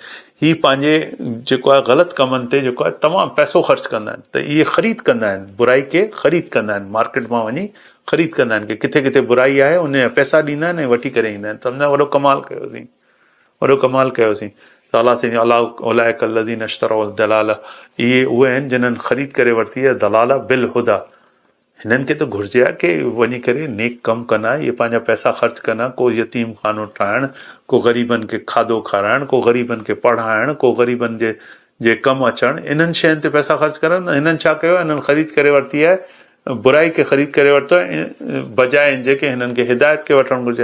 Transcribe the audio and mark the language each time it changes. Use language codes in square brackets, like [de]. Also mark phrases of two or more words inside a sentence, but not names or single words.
[sd] ही पंहिंजे जेको आहे ग़लति कमनि ते जेको आहे तमामु पैसो ख़र्च कंदा आहिनि। त इहे ख़रीद कंदा आहिनि, बुराई खे ख़रीद कंदा आहिनि, मार्केट मां वञी ख़रीद कंदा आहिनि की किथे किथे बुराई आहे, उन जा पैसा ॾींदा आहिनि ऐं वठी करे ईंदा आहिनि। सम्झा वॾो कमाल कयोसीं, वॾो कमाल कयोसीं। त अलाह साईं [ar] أولئك الذين اشتروا الضلالة, [sd] इहे उहे आहिनि जिन्हनि ख़रीद करे वरिती आहे [ar] الضلالة بالهدى. [sd] हिननि खे त घुरिजे आहे की वञी करे नेक कमु कंदा, इहे पंहिंजा पैसा ख़र्च कंदा, को यतीम खानो ठाहिणु, को ग़रीबनि खे खाधो खाराइणु, को ग़रीबनि खे पढ़ाइणु, को ग़रीबनि जे कमु अचणु, इन्हनि शयुनि ते पैसा ख़र्च करनि। हिननि छा कयो आहे, हिननि ख़रीद करे वरिती आहे, बुराई खे ख़रीद करे वरितो आहे, बजाए जेके हिननि खे हिदायत खे वठणु घुरिजे।